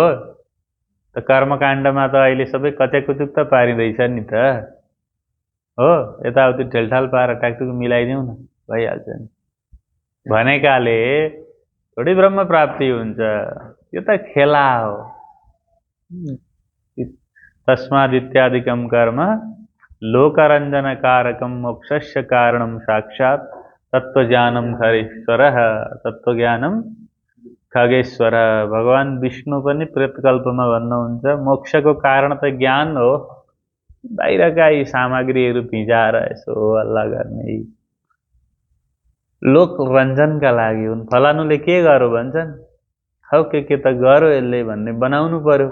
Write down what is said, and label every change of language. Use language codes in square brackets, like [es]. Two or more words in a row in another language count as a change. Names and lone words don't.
[ne] त कर्मकाण्डमा त अहिले सबै कतै कुचुक त पारिँदैछ नि त हो। यताउति ठेलठाल पारेर टाकटुक मिलाइदिउँ न, भइहाल्छ नि भनेकाले थोरै ब्रह्म प्राप्ति हुन्छ। यो त खेला हो। [sa] तस्माद् इत्यादिकं कर्म लोकरञ्जनकारकं मोक्षस्य कारणं साक्षात् तत्त्वज्ञानं खगेश्वरः। तत्त्वज्ञानं खगेश्वर [ne] भगवान विष्णु पनि प्रेतकल्पमा भन्नुहुन्छ, मोक्षको कारण त ज्ञान हो। बाहिरका यी सामग्रीहरू भिजाएर यसो हल्ला गर्ने लोकरञ्जनका लागि हुन्। फलानुले के गर्यो भन्छन्, हौ के त गर्यो यसले भन्ने बनाउनु पर्यो।